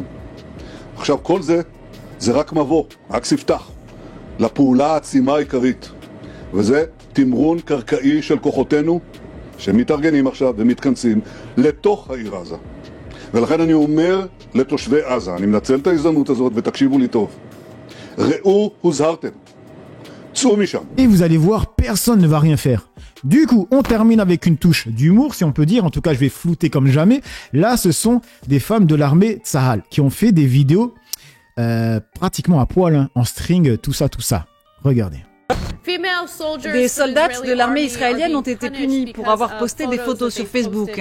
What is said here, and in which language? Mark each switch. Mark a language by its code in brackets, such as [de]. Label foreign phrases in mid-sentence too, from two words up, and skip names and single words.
[he] עכשיו כל זה רק מבוא, רק ספתח, לפעולה העצימה העיקרית. וזה תמרון קרקעי של כוחותינו, שמתארגנים עכשיו ומתכנסים לתוך העיר עזה. ולכן אני אומר לתושבי עזה, אני מנצל את ההזדמנות הזאת ותקשיבו לי טוב. ראו, הוזהרתם. צאו משם. [fr] Et vous allez voir, personne ne va rien faire. Du coup, on termine avec une touche d'humour, si on peut dire. En tout cas, je vais flouter comme jamais. Là, ce sont des femmes de l'armée Tsahal qui ont fait des vidéos pratiquement à poil, hein, en string, tout ça. Regardez. Des soldats de l'armée israélienne ont été punis pour avoir posté des photos sur Facebook.